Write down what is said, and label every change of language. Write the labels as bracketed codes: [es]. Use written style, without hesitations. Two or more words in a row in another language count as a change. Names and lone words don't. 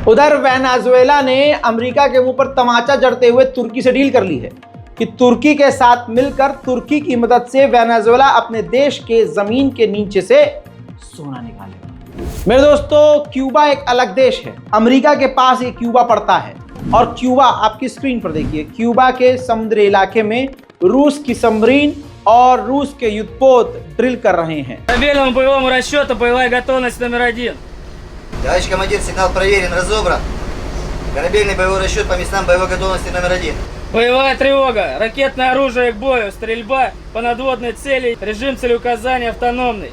[hi] उधर वेनेजुएला ने अमेरिका के मुंह पर तमाचा जड़ते हुए तुर्की से डील कर ली है कि तुर्की के साथ मिलकर तुर्की की मदद से वेनेजुएला अपने देश के जमीन के नीचे से सोना निकालेगा। मेरे दोस्तों क्यूबा एक अलग देश है। अमेरिका के पास ये क्यूबा पड़ता है और क्यूबा आपकी स्क्रीन पर देखिए, क्यूबा के समुद्री इलाके में रूस की सबमरीन और रूस के युद्धपोत ड्रिल कर रहे हैं। [ru] Корабельному боевому расчету боевая готовность номер 1. Товарищ командир, сигнал проверен, разобран. Корабельный боевой расчет по местам боевой готовности номер 1. Боевая тревога, ракетное оружие к бою, стрельба по надводной цели, режим целеуказания автономный.